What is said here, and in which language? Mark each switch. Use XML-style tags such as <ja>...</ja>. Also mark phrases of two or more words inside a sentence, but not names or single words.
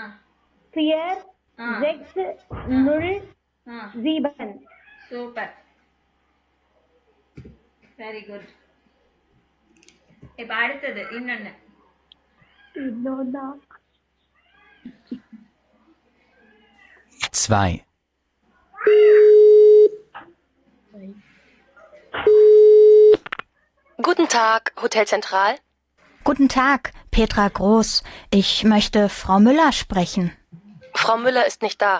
<de>fear ஆ</de> <ta>6 0 ஆ 7</ta> <en>super, very good.</en> <ta>இப்ப அடுத்தது இன்னொன்னு. இன்னொன்னா</ta> <de>2. Guten Tag, Hotel Zentral. Guten Tag, Petra Groß. Ich möchte Frau Müller sprechen. Frau Müller ist nicht da.</de>